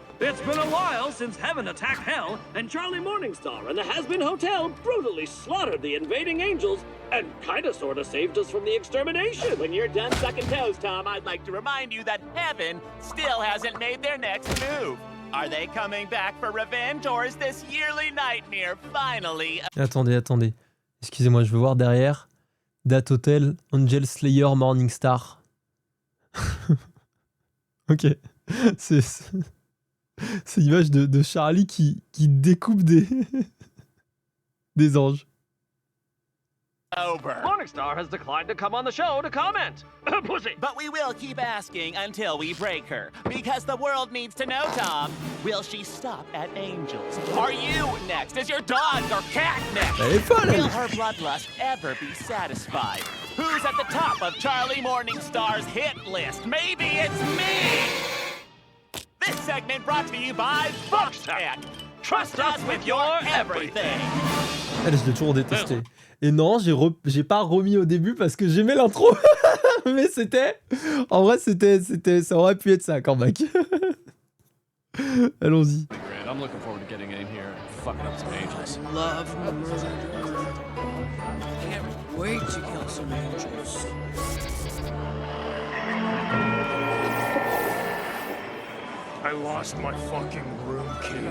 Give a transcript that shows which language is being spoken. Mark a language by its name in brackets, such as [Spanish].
[English] It's been a while since heaven attacked hell, and Charlie Morningstar and the Has-Been Hotel brutally slaughtered the invading angels and kinda sorta saved us from the extermination. When you're done sucking toes, Tom, I'd like to remind you that heaven still hasn't made their next move. Are they coming back for revenge, or is this yearly nightmare finally... [French] Attendez, attendez. Excusez-moi, je veux voir derrière. [English] Date Hotel, Angel Slayer Morningstar. [French] Ok. C'est l'image de Charlie qui découpe des anges. [English] Over. Morningstar has declined to come on the show to comment. Pussy. But we will keep asking until we break her, because the world needs to know, Tom. Will she stop at angels? Are you next? Is your dog or cat next? [French] Elle est folle, elle. [English] Will her bloodlust ever be satisfied? Who's at the top of Charlie Morningstar's hit list? Maybe it's me! This segment brought to you by Foxtech. Trust us with your everything. [French] Elle, je l'ai toujours détesté. Et non, j'ai pas remis au début parce que j'aimais l'intro. Mais c'était... En vrai, ça aurait pu être ça, comeback. Allons-y. [English] I'm looking forward to getting in here and fucking up some angels. Love murder. Can't wait to kill some angels. I lost my fucking room key.